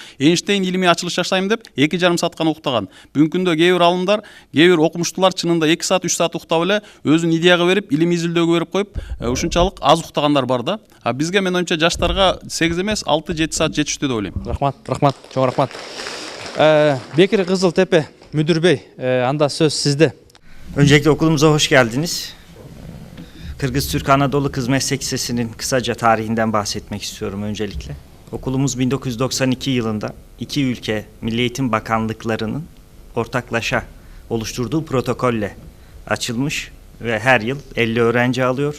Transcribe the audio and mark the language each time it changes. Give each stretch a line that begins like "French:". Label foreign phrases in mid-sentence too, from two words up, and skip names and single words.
Kyrgyz: Эйнштейн илимий ачылыш жашайм деп 2,5 саат гана уктаган. Бүгүнкү күндө кээ бир алымдар, кээ бир окумуштуулар чынында 2 саат, 3 саат уктап эле өзүн идеяга берип, илимий изилдөөгө берип коюп, ушунчалык аз уктагандар бар да. А бизге мен оюмча жаштарга 8 эмес, 6-7 саат жетиштүү деп ойлойм. Рахмат, чоң рахмат.
Turkish: Bekir Kızıltepe Müdür Bey, anda söz sizde. Öncelikle okulumuza hoş geldiniz. Kırgız-Türk Anadolu Kız Meslek Lisesi'nin kısaca tarihinden bahsetmek istiyorum öncelikle. Okulumuz 1992 yılında iki ülke Milli Eğitim Bakanlıklarının ortaklaşa oluşturduğu protokolle açılmış ve her yıl 50 öğrenci alıyor.